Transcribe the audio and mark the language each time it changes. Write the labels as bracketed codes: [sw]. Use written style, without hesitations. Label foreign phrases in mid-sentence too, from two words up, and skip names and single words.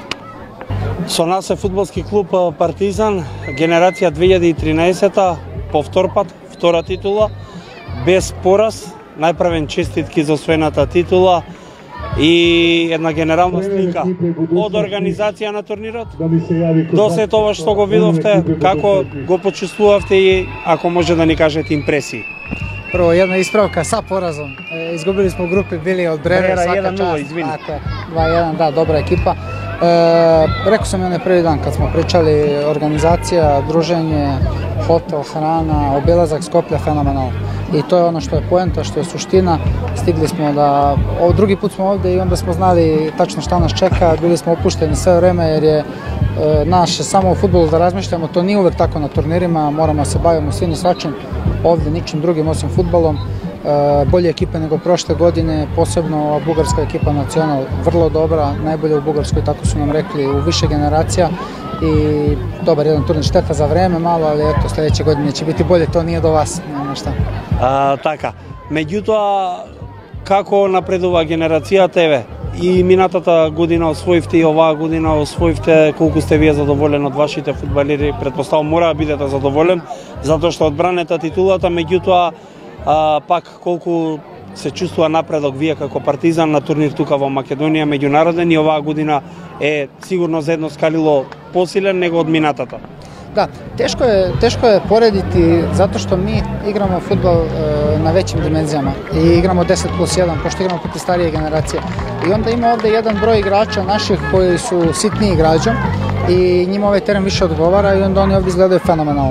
[mk] Со нас е фудбалски клуб Партизан, генерација 2013, повторпат, втора титула, без пораз, најправен честитки за освоената титула и една генерална слика од организација на турнирот до се тоа што го видовте, како го почувствувавте и ако може да ни кажете импресии. [sr] Прво, една исправка са поразом. Изгубили смо групи, били од Бревер, свака част. 2-1, да, добра екипа. Рекao sam i onaj prvi dan kad smo pričali, organizacija, druženje, hotel, hrana, obilazak Skoplja fenomenalno. I to je ono što je poenta, što je suština. Stigli smo da, drugi put smo ovde i onda smo znali tačno šta nas čeka, bili smo opušteni sve vreme jer je naše samo u fudbalu da razmišljamo, to nije uvek tako na turnirima, moramo se bavimo svim i svačim, ovde ničim drugim osim fudbalom. Bolje ekipe nego prošle godine, posebno bugarska ekipa Nacional, vrlo dobra, najbolja u Bugarskoj, tako su nam rekli, u više generacija i dobar jedan turnir, šteta za vreme malo, ali eto, sledeće godine će biti bolje, to nije do vas, nema šta. [mk] Така, меѓутоа, како напредува генерацијата, еве, и минатата година освоивте и оваа година освоивте, колку сте вие задоволен од вашите фудбалери? Предпоставам мора да бидете задоволен, затоа што одбранета титулата, меѓутоа пак колку се чувствува напредок вие како Партизан на турнир тука во Македонија меѓународен, и оваа година е сигурно за едно скалило посилен него од минатата. [sr] Da, teško je porediti zato što mi igramo fudbal na većim dimenzijama i igramo 10+1, pošto igramo protiv starije generacije. I onda ima ovde jedan broj igrača naših koji su sitniji igračom i njima ovaj teren više odgovara i onda oni ovde izgledaju fenomenalno.